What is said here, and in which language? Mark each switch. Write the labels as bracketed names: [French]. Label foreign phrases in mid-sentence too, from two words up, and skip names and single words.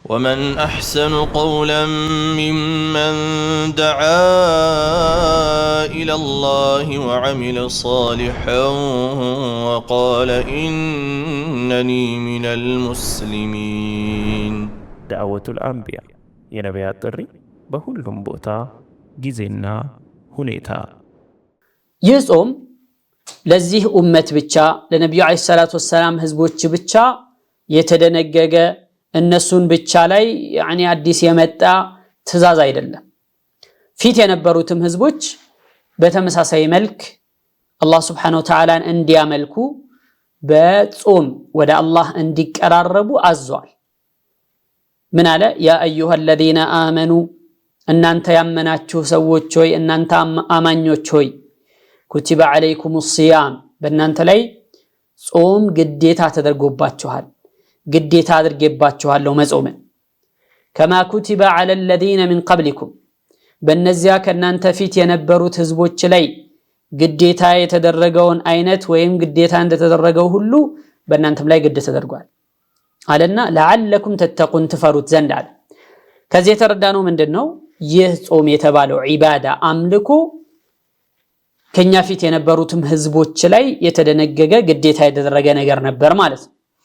[Arabic] ومن أحسن قولا ممن دعا إلى الله وعمل صالحا وقال إنني من المسلمين. دعوة الأنبياء [Amharic] የነቢያት ጥሪ በሁሉም ቦታ ጊዜና ሁኔታ። ይህ ጾም ለዚህ ኡመት ብቻ ለነብዩ [Arabic] عليه الصلاة والسلام [Amharic] ህዝቦች ብቻ የተደነገገ እነሱን ብቻ ላይ አዲስ የመጣ ትእዛዝ አይደለም። ፊት የነበሩትም ህዝቦች በተመሳሳይ መልክ አላህ [Arabic] سبحانه وتعالى [Amharic] እንዲያመልኩ በጾም ወደ አላህ እንዲቀራረቡ አዟል። ምን አለ? [Arabic] يا أيها الذين آمنوا [Amharic] እናንተ ያመናችሁ ሰዎች ሆይ እናንተ አማኞች ሆይ [Arabic] كتب عليكم [Amharic] الصيام በእናንተ ላይ ጾም ግዴታ ተደርጎባችኋል። ግዴታ አድርጌባችኋለሁ መጾምን [Arabic] كما كتب على الذين من قبلكم [Amharic] በእነዚያ ከናንተ ፊት የነበሩት ህዝቦች ላይ ግዴታ የተደረገውን አይነት ወይም ግዴታ እንደተደረገው ሁሉ በእናንተም ላይ ግዴታ ተደርጓል አለና [Arabic] لعلكم تتقون [Amharic] ትፈሩት ዘንድ አለ። ከዚህ የተረዳነው ምንድነው? ይህ ጾም የተባለው ዒባዳ አምልኮ ከኛ ፊት የነበሩትም ህዝቦች ላይ የተደነገገ ግዴታ የተደረገ ነገር ነበር ማለት ነው።